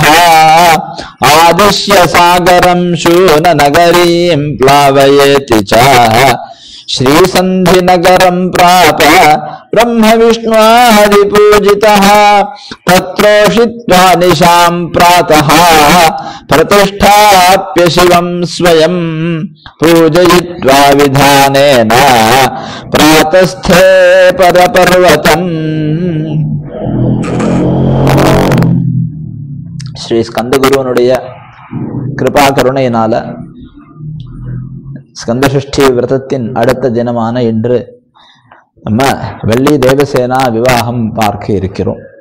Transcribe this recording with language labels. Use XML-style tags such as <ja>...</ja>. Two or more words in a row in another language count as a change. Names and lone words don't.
<sa>आदिश्य सागरं शूननगरीं प्लावयेति च श्रीसन्धिनगरं प्राप ब्रह्मविष्णुआदिपूजितः। तत्रोषित्वा निशां प्रातः प्रतिष्ठाप्य शिवं स्वयं पूजयित्वा विधानेन प्रातस्थे परपर्वतम्।</sa> <ta>ஸ்ரீ ஸ்கந்தகுருவனுடைய கிருபா கருணையினால ஸ்கந்தசஷ்டி விரதத்தின் அடுத்த தினமான இன்று நம்ம வள்ளி தேவசேனா விவாகம் பார்க்க இருக்கிறோம்.</ta>